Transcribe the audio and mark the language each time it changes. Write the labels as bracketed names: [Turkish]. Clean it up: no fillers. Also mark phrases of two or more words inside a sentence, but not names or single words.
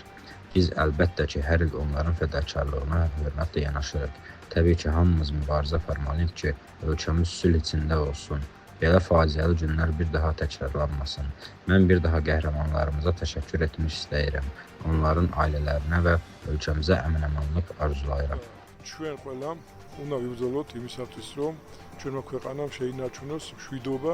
[Azerbaijani] Biz əlbəttə ki, hər il onların fədakarlığına hörmətlə yanaşırıq. Təbii ki, hamımız mübarizə aparmalıyıq ki, ölkəmiz sülh içində olsun. Belə faciəli günlər bir daha təkrarlanmasın. Mən bir daha qəhrəmanlarımıza təşəkkür etmək istəyirəm. Onların ailələrinə və ölkəmizə əmin-amanlıq arzulayıram. [Georgian] ჩვენ ყველამ უნდა ვიბრძოლოთ იმისათვის რომ ჩვენმა ქვეყანამ შეინარჩუნოს მშვიდობა.